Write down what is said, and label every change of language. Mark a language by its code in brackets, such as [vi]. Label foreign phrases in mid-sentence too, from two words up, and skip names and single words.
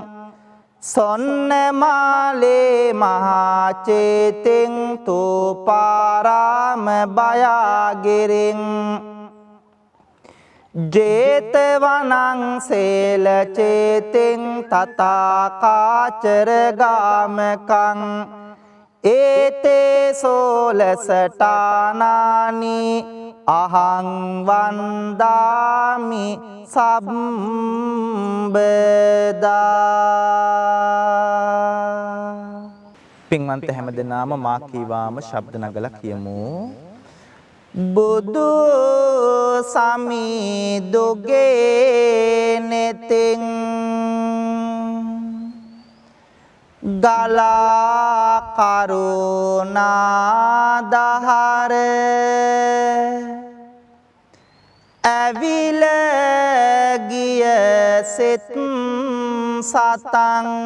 [pi] සොන්නමාලේ මහාචේතින් තූපාරාම බයාගිරින් ජේතවනං සේලචේතින් තථාකාචරගාමකං ඒතේ සෝලසටානානි අහං වන්දාමි සම්බදා. [si] පින්වන්ත හැමදෙනාම මා කීවාම ශබ්ද නගලා කියමු. බුදු සමිදුගේ නෙතින් ගලා කරුණා දහර ඇවිල ගිය සිත් සතං